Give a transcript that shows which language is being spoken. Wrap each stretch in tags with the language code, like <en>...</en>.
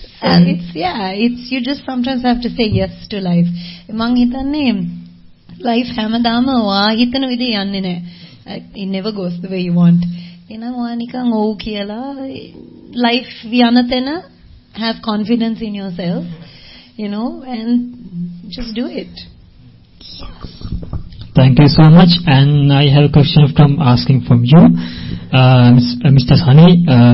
<en>And it's you just sometimes have to say yes to life.</en> <si>මං හිතන්නේ life හැමදාම ඔයා හිතන විදිහ යන්නේ නැහැ.</si> <en>It never goes the way you want.</en> <si>එහෙනම් ඔයා නිකන් ඔව් කියලා life යන තැන</si> <en>have confidence in yourself, and just do it. Thank you so much. And I have a question asking from you, Mr. Sunny.</en>